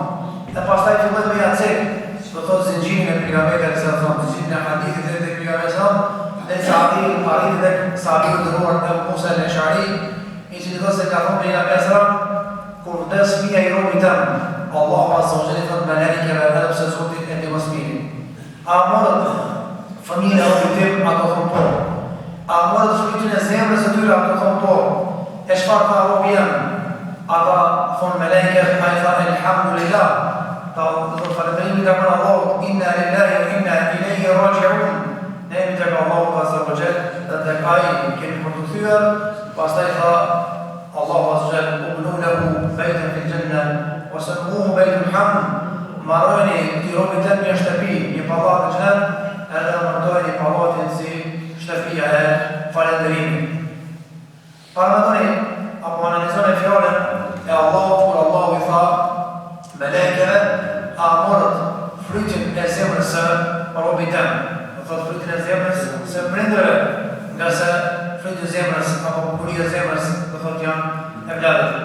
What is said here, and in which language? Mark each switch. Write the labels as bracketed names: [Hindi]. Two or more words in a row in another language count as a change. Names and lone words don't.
[Albanian] E pastaj filloi me ja cek, do thotë zinxhirin e pejgamberit [Arabic] صلى الله عليه وسلم, [Albanian] zinxhirin e hadithit të pejgamberit [Arabic] صلى الله عليه وسلم, [Albanian] dhe arriti tek sahabi i nderuar Abu Musa al-Ash'ari, i cili thotë se ka thënë pejgamberi [Arabic] صلى الله عليه وسلم, [Albanian] kur vdes fëmia i robit tëm, Allahu [Arabic] عز وجل [Albanian] thotë malaikëve edhe pse Zoti e di më së miri. A morët fëmijën e robit tim, ato thonë po. A morët frytin e zemrës së tyre, ato thonë po. E çfarë tha robi jam? Ata thonë malaikët, ai tha elhamdulillah. Ta do falënderimi tek Allahu, [Arabic] إنا لله وإنا إليه راجعون. [Albanian] Ne jemi tek Allahu [Arabic] عز وجل [Albanian] dhe tek ai kemi për të kthyer. Pastaj tha [Arabic] الله عز وجل ابنوا له بيتا في الجنة وسموه بيت الحمد. [Albanian] Marroni ti robit tëm një shtëpi, një pallat në xhenet, edhe marroni pallatin si shtëpia e falënderimit. Paramendoni apo analizoni fjalën e Allahut kur Allahu i tha melekëve, a morët frytin e zemrës së robit tëm, do thotë frytin e zemrës së prindërve, nga se fryti i zemrës apo bukuria e zemrës do thotë janë evladët.